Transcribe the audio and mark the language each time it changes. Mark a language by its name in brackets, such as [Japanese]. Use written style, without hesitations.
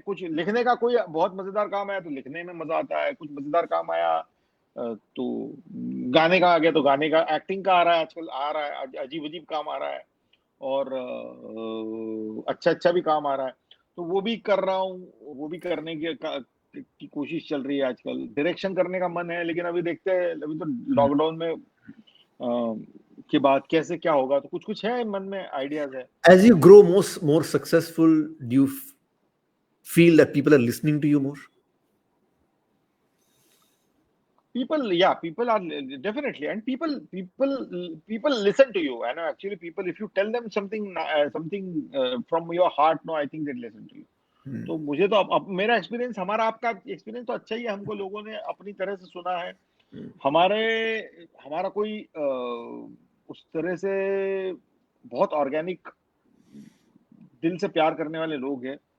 [Hindi] कुछ लिखने का कोई बहुत मजेदार काम आया तो लिखने में मजा आता है, कुछ मजेदार काम आया तो गाने का आ गया तो गाने का, एक्टिंग का आ रहा है, आजकल आ रहा है, अजीब अजीब काम आ रहा है, और अच्छा भी काम आ रहा है, तो वो भी कर रहा हूँ। वो भी करने की कोशिश चल रही है। आजकल डायरेक्शन करने का मन है, लेकिन अभी देखते हैं, अभी तो लॉकडाउन में के बाद कैसे क्या होगा, तो कुछ है मन में, आइडियाज है। [English] As you grow more successful, do you feel that people are listening to you more? People are definitely, and people listen to you. I know, actually, people, if you tell them something from your heart, no, I think they listen to you. [Hindi] तो मुझे तो अब मेरा experience, हमारा आपका experience तो अच्छा ही है। हमको लोगों ने अपनी तरह से सुना है। हमारा कोई उस तरह से बहुत ऑर्गेनिक दिल से प्यार करने वाले लोग हैं।